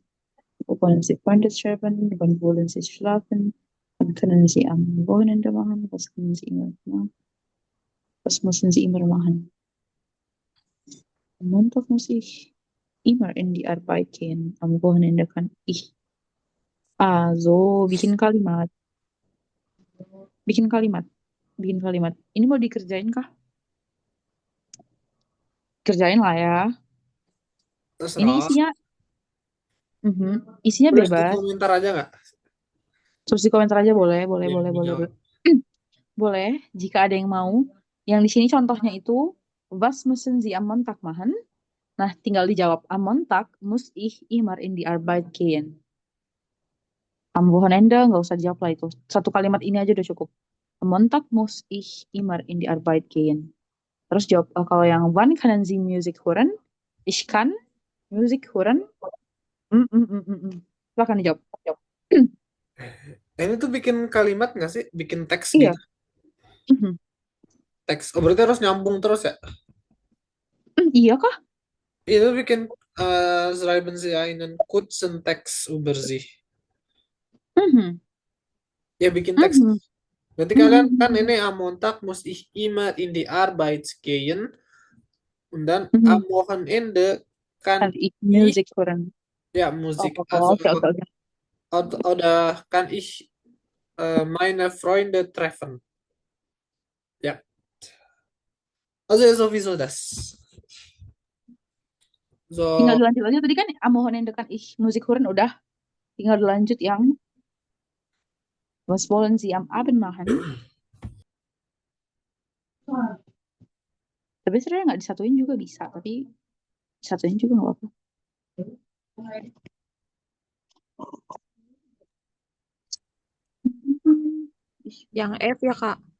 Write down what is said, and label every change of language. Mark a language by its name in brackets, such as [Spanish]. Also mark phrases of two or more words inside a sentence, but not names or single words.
[German] Wo wollen Sie Freunde schreiben? Wann wollen Sie schlafen? Wann können Sie am Wochenende machen? Was können Sie immer machen? Was müssen Sie immer machen? Am Montag muss ich immer in die Arbeit gehen. Am Wochenende kann ich. So [Indonesian] bikin kalimat. Bikin kalimat. Bikin kalimat. Ini mau dikerjain kah? Kerjain lah ya. Ini Terserah. isinya, isinya Tulis di bebas. komentar aja nggak? Terus di komentar aja boleh, boleh, Yang boleh, boleh, dijawab. boleh. Boleh, jika ada yang mau. Yang di sini contohnya itu, [German] was müssen Sie am Montag machen? [Indonesian] Nah, tinggal dijawab, [German] am Montag muss ich immer in die Arbeit gehen. Am Wochenende [Indonesian] nggak usah jawab lah itu. Satu kalimat ini aja udah cukup. [German] Am Montag muss ich immer in die Arbeit gehen. [Indonesian] Terus jawab, kalau yang [German] wann können Sie Musik hören? Ich kann Musik hören. [Indonesian] Silakan dijawab. Ini tuh bikin kalimat nggak sih? Bikin teks Iya. gitu. Teks. Oh, berarti harus nyambung terus ya? Iya kah? Itu bikin [German] schreiben Sie einen kurzen Text über sich. Mhm. [Indonesian] Ya bikin teks. Mhm. Berarti Mhm, kalian mhm, kan mhm. ini [German] am Montag muss ich immer in die Arbeit gehen und dann am Mhm. Wochenende kann Kann ich ich Musik hören? ja Oh, Musik, oh, also [Indonesian] oke, oke, oke. [German] oder kann ich meine Freunde treffen. Ja, also ist sowieso das. [Indonesian] Tinggal So, dilanjut aja. Tadi kan [German] am Wochenende kan ich Musik hören [Indonesian] udah. Tinggal dilanjut yang [German] was wollen Sie am Abend machen? [Indonesian] Tapi sebenarnya nggak disatuin juga bisa. Tapi disatuin juga nggak apa-apa. yang F ya, Kak.